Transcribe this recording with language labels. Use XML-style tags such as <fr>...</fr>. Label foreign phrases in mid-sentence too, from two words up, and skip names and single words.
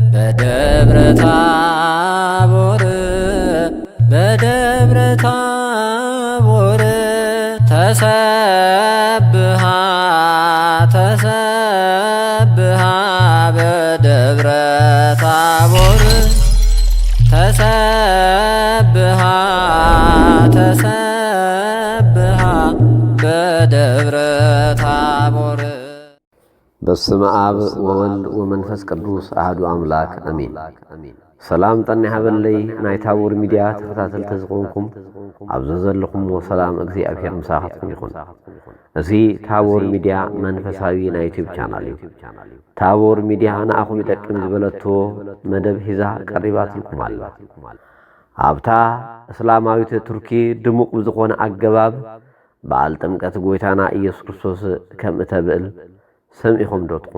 <gez>በደብረ ታቦር በደብረ ታቦር ተሰብሃ ተሰብሃ በደብረ ታቦር ተሰብሃ ተሰብሃ በደብረ ታቦር። በስመ አብ ወወልድ ወመንፈስ ቅዱስ አሐዱ አምላክ አሜን።</gez> <ti>ሰላም ጠና ይሃበለይ ናይ ታቦር ሚድያ ተከታተልቲ ዝኾንኩም ኣብዚ ዘለኹም ሰላም እግዚአብሔር ምሳኻትኩም ይኹን። እዚ ታቦር ሚድያ መንፈሳዊ ናይ ዩቲዩብ ቻናል እዩ። ታቦር ሚድያ ንኣኹም ይጠቅም ዝበለቶ መደብ ሒዛ ቀሪባትልኩም ኣላ። ኣብታ እስላማዊት ቱርኪ ድሙቕ ብዝኾነ ኣገባብ በዓል ጥምቀት ጎይታና ኢየሱስ ክርስቶስ ከም እተብዕል ሰሚዕኹም ዶ ትኾኑ?</ti>